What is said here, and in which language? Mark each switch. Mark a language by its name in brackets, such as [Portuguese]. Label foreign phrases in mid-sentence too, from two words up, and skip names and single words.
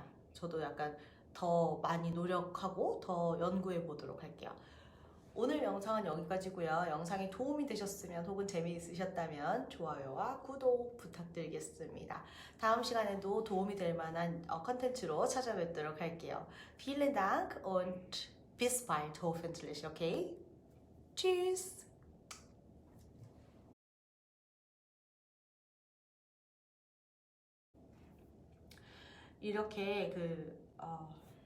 [Korean] 저도 약간 더 많이 노력하고 더 연구해 보도록 할게요. 오늘 영상은 여기까지고요. 영상이 도움이 되셨으면 혹은 재미있으셨다면 좋아요와 구독 부탁드리겠습니다. 다음 시간에도 도움이 될 만한 컨텐츠로 찾아뵙도록 할게요. [German] Vielen Dank und bis bald hoffentlich, okay? Tschüss! [Korean] 이렇게